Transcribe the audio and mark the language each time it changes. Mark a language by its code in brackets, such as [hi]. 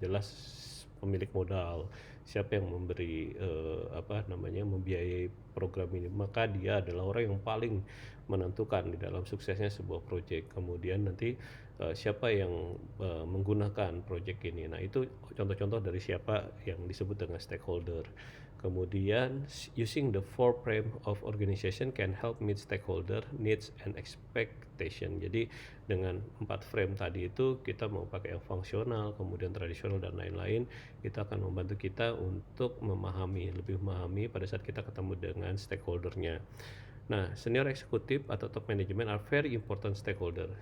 [id] Jelas pemilik modal, siapa yang memberi membiayai program ini, maka dia adalah orang yang paling menentukan di dalam suksesnya sebuah proyek. Kemudian nanti siapa yang menggunakan proyek ini. Nah, itu contoh-contoh dari siapa yang disebut dengan stakeholder. Kemudian [en] using the four frame of organization can help meet stakeholder needs and expectation. [id] Jadi dengan 4 frame tadi itu kita mau pakai yang fungsional, kemudian tradisional dan lain-lain, itu akan membantu kita untuk lebih memahami pada saat kita ketemu dengan stakeholdernya. Nah, senior eksekutif atau [en] top management are very important stakeholder.